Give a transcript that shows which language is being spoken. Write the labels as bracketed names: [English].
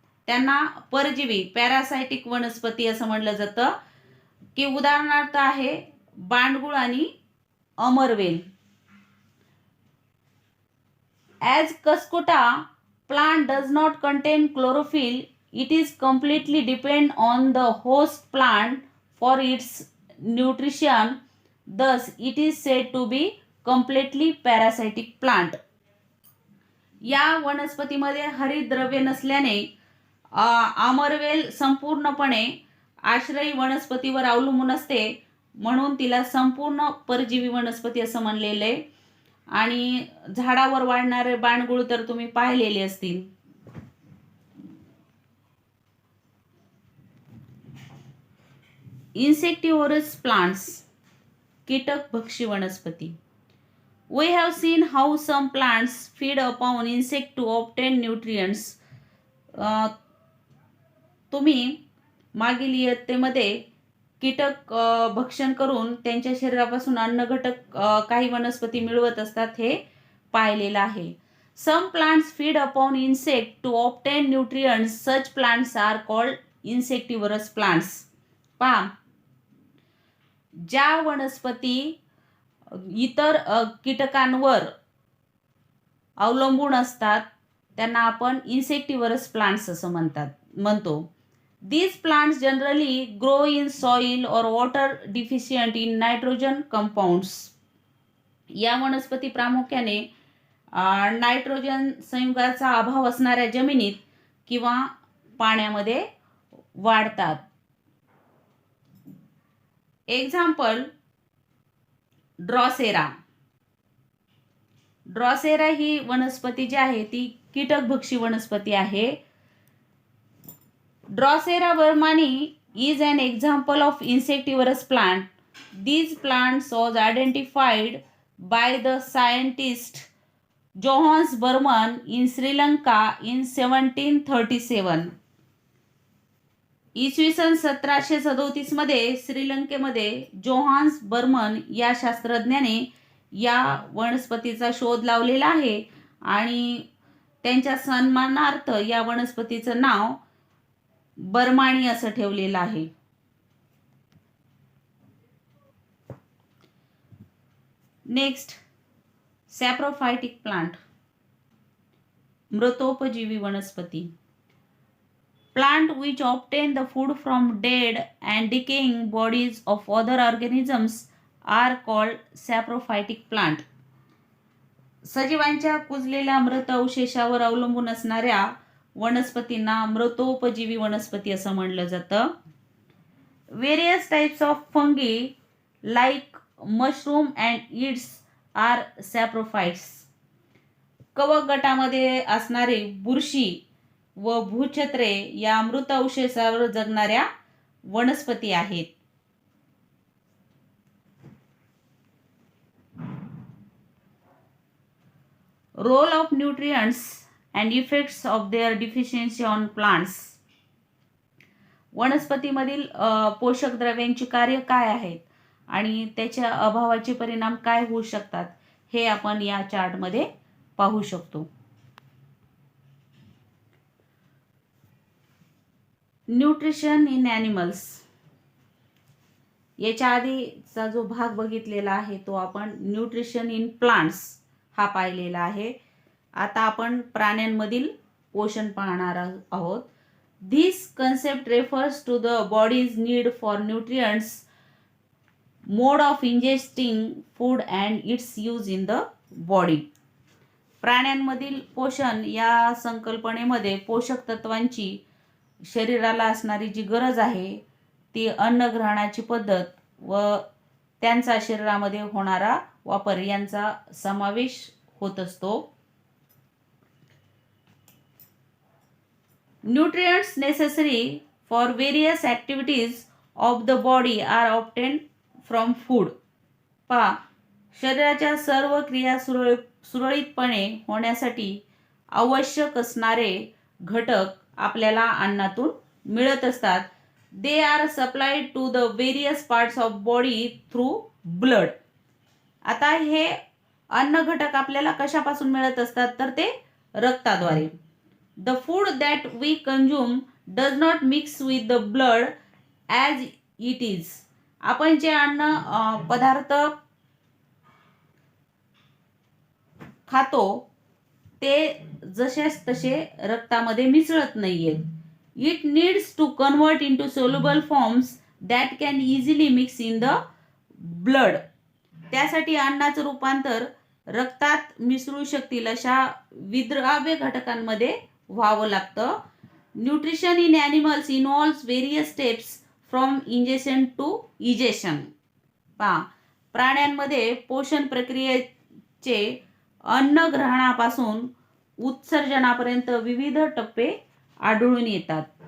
[Marathi] त्यांना परजीवी, पॅरासायटिक वनस्पती असं म्हणलं जातं. की उदाहरणार्थ आहे बांडगुळ आणि अमरवेल. [English] As cuscuta plant does not contain chlorophyll, it is completely depend on the host plant for its nutrition, thus it is said to be completely parasitic plant. [Marathi] या वनस्पतीमध्ये हरितद्रव्य नसल्याने अमरवेल संपूर्णपणे आश्रयी वनस्पतीवर अवलंबून असते, म्हणून तिला संपूर्ण परजीवी वनस्पती असं म्हणलेलं आहे. आणि झाडावर वाढणारे बाणगुळ तर तुम्ही पाहिलेले असतील. इन्सेक्टिव्हरस प्लांट्स, कीटक भक्षी वनस्पती. [English] We have seen how some plants feed upon insect to obtain nutrients. [Marathi] तुम्ही मागील इयत्तेमध्ये कीटक भक्षण करून त्यांच्या शरीरापासून अन्न घटक काही वनस्पती मिळवत असतात हे पाहिलेलं आहे. [English] Some plants feed upon insect to obtain nutrients. Such plants are called insectivorous plants. [Marathi] पहा, ज्या वनस्पती इतर कीटकांवर अवलंबून असतात त्यांना आपण इन्सेक्टिव्हरस प्लांट्स असं म्हणतो. [English] These plants generally grow in soil or water deficient in nitrogen compounds. [Marathi] या वनस्पती प्रामुख्याने नायट्रोजन संयुगाचा अभाव असणाऱ्या जमिनीत किंवा पाण्यामध्ये वाढतात. [English] Example drosera. [Marathi] ड्रॉसेरा ही वनस्पती जी आहे ती कीटकभक्षी वनस्पती आहे. [English] Drosera vermani is an example of insectivorous plant. These plants was identified by the scientist Johannes Burman in Sri Lanka in 1737. [Marathi] इसवी सन 1737 मध्ये श्रीलंकेमध्ये जोहान्स बर्मन या शास्त्रज्ञाने या वनस्पतीचा शोध लावलेला आहे आणि त्यांच्या सन्मानार्थ या वनस्पतीचं नाव बर्माणी असं ठेवलेलं आहे. [English] next, saprophytic plant, [Marathi] मृतोपजीवी वनस्पती. [English] The plants that live on the surface of the water are called saprophytic plant. [Marathi] पहा, सॅप्रोफायटिक प्लांट म्हणजे काय की पाण्यावर वाढणारी वनस्पती. [English] Plant which obtain the food from dead and decaying bodies of other organisms are called saprophytic plant. [Marathi] सजीवांच्या कुजलेल्या मृत अवशेषावर अवलंबून असणाऱ्या वनस्पतींना मृतोपजीवी वनस्पती असं म्हणलं जातं. [English] Various types of fungi like mushroom and its are saprophytes. [Marathi] कवक गटामध्ये असणारे बुरशी व भूछत्रे या मृत अवशेषावर जगणाऱ्या वनस्पती आहेत. [English] Role of nutrients and effects of their deficiency on plants. [Marathi] वनस्पतीमधील पोषक द्रव्यांची कार्य काय आहेत आणि त्याच्या अभावाचे परिणाम काय होऊ शकतात हे आपण या चार्टमध्ये पाहू शकतो. [English] Nutrition in animals. [Marathi] याच्या आधीचा जो भाग बघितलेला आहे तो आपण [English] nutrition in plants [Marathi] हा पाहिलेला आहे. आता आपण प्राण्यांमधील पोषण पाहणार आहोत. [English] This concept refers to the body's need for nutrients, mode of ingesting food and its use in the body. [Marathi] प्राण्यांमधील पोषण या संकल्पनेमध्ये पोषक तत्वांची शरीराला असणारी जी गरज आहे ती अन्नग्रहणाची पद्धत व त्यांचा शरीरामध्ये होणारा वापर यांचा समावेश होत असतो. [English] Nutrients necessary for various activities of the body are obtained from food. [Marathi] पहा, शरीराच्या सर्व क्रिया सुरळीतपणे होण्यासाठी आवश्यक असणारे घटक आपल्याला अन्नातून मिळत असतात. [English] They are supplied to the various parts of body through blood. [Marathi] आता हे अन्न घटक आपल्याला कशापासून मिळत असतात तर ते रक्ताद्वारे. [English] The food that we consume does not mix with the blood as it is. [Marathi] आपण जे अन्न पदार्थ खातो ते जसेच तसे रक्तामध्ये मिसळत नाहीयेत. [English] It needs to convert into soluble forms that can easily mix in the blood. [Marathi] त्यासाठी अन्नाचं रूपांतर रक्तात मिसळू शकतील अशा विद्राव्य घटकांमध्ये व्हावं लागतं. [English] Nutrition in animals involves various steps from ingestion to egestion. [Marathi] पहा, प्राण्यांमध्ये पोषण प्रक्रियेचे अन्न ग्रहणापासून उत्सर्जनापर्यंत विविध टप्पे आढळून येतात.